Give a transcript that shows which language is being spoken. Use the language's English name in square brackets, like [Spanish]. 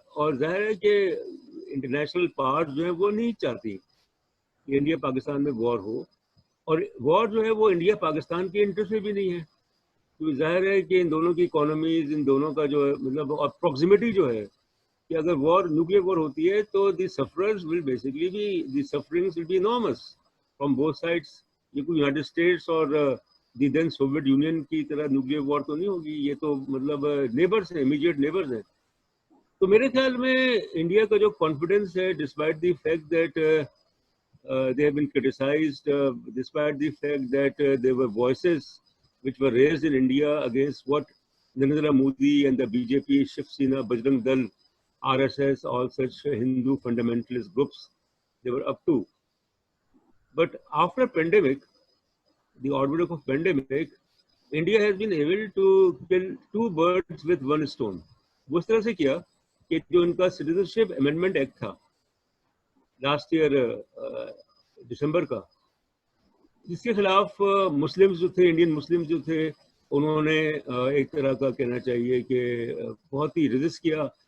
[Urdu] اور ظاہر ہے کہ انٹرنیشنل پاورز جو ہیں وہ نہیں چاہتی کہ انڈیا پاکستان میں وار ہو, اور وار جو ہے وہ انڈیا پاکستان کے انٹرسٹ میں بھی نہیں ہے, کیونکہ ظاہر ہے کہ ان دونوں کی اکانومیز, ان دونوں کا جو ہے مطلب اور پروکسیمیٹی جو ہے, کہ اگر وار نیوکلیئر وار ہوتی ہے تو [English] The sufferers will basically be, the sufferings will be enormous from both sides. [Urdu] یہ کوئی یونائٹیڈ اسٹیٹس اور دی دین سوویت یونین کی طرح نیوکلیئر وار تو نہیں ہوگی, یہ تو مطلب نیبرز ہیں, امیجیٹ نیبرز ہیں. تو میرے خیال میں انڈیا کا جو کانفیڈنس ہے, [English] Despite the fact that they have been criticized, despite the fact that there were voices which were raised in India against what Narendra Modi and the BJP, Shiv Sena, Bajrang Dal, RSS, all such Hindu fundamentalist groups, they were up to. But after pandemic, the outbreak of pandemic, India has been able to kill two birds with one stone. [Urdu] وہ اس طرح سے کیا کہ جو ان کا citizenship amendment act تھا last year دسمبر کا, جس کے خلاف مسلمز جو تھے, انڈین مسلمز جو تھے, انہوں نے ایک طرح کا کہنا چاہیے کہ بہت ہی ریزسٹ کیا.